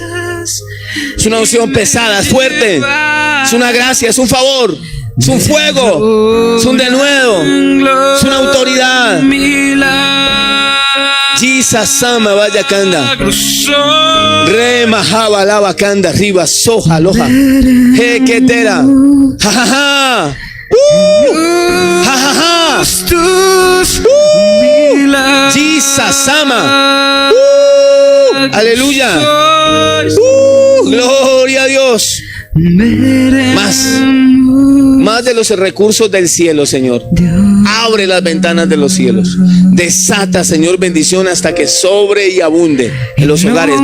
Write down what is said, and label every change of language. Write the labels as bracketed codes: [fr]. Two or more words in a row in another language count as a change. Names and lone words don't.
[es] Es una unción pesada, es fuerte. Es una gracia, es un favor. Es un fuego. Es un denuedo. Es una autoridad. Jesus sama vaya kanda. Re mahaba lava kanda arriba soja loja. He ketera. Ja ja ja. Ja ja ja. Jesus sama. Aleluya. Gloria a Dios. Más de los recursos del cielo, Señor. Abre las ventanas de los cielos. Desata, Señor, bendición hasta que sobre y abunde en los hogares.